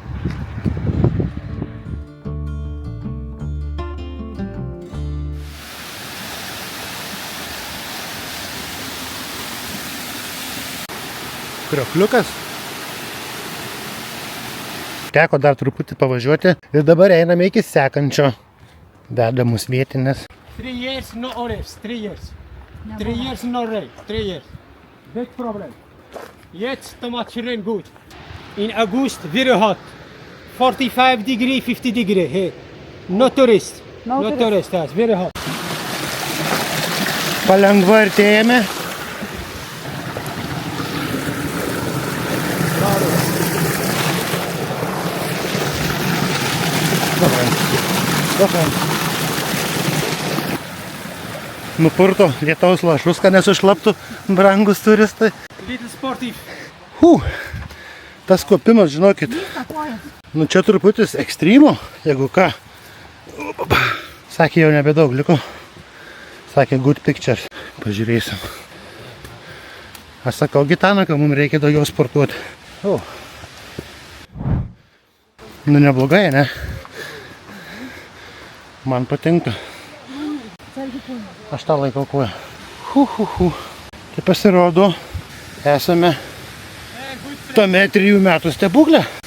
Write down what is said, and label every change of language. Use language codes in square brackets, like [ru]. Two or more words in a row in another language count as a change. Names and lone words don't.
[lt] Kriokliukas. Teko dar truputį pavažiuoti ir dabar einame iki sekančio. Veda mus vietinės. [en] 3 years no arrest, 3 years. 3 years no rain, 3 years. Big problem. Yet too much rain good. In August very hot. 45 degree, 50 degree here. No tourist. No tourist, yes, very hot. [lt] Palengva artėjame. Nupurto lietaus lašus, kad nesušlaptų brangus turistai. [en] Little sportive. [lt] Tas kopimas, žinokit, nu čia truputis ekstremo, jeigu ką. Sakė, jau nebedaug liko. Sakė, [en] good picture. [lt] Pažiūrėsim. Aš sakau, Gitana, kad mums reikia daugiau sportuoti. Nu neblogai, ne? Man patinka. Aš tą laikau koją. Tai pasirodo, esame tame 3 metų stebuklė.